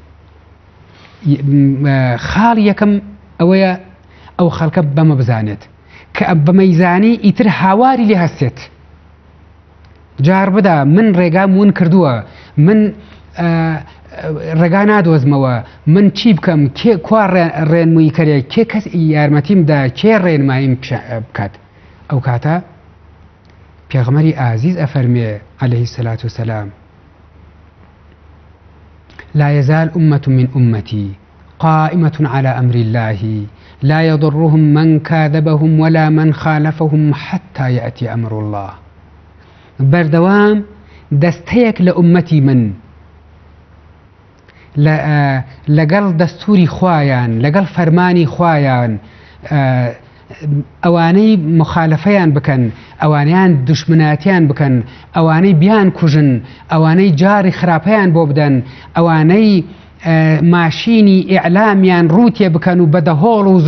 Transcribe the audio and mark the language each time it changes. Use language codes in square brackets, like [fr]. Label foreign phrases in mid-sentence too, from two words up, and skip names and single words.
[ckb] خاڵ یەکەم ئەوەیە ئەو خەڵکە بەمە بزانێت کە بەمەیزانی ئیتر هاواری لێ هەستێت جار بدا من ڕێگام ون کردووە من ڕێگا نادۆزمەوە من چی بکەم کوا ڕێنمووی کەرێک کێ کەس یارمەتیمدا کێ ڕێنماییم بکات ئەو کاتە پێغەمبەری ئازیز ئەفەرمێ [ar] عەلەیهی السەلات وسەلام لا يزال أمة من أمتي قائمة على أمر الله لا يضرهم من كاذبهم ولا من خالفهم حتى يأتي أمر الله [ckb] بردوام دەستەیەک لە ئومەتی من لەگەڵ دەستوری خوایان لەگەڵ فەرمانی خوایان ئەوانەی مخالفەیان بکەن ئەوانیان دوشمناتیان بکەن ئەوانەی بیان کوژن ئەوانەی جاری خراپەیان بۆ بدەن ئەوانەی ماشینی ئیعلامیان ڕوتێ بکەن و بەدەهۆڵ و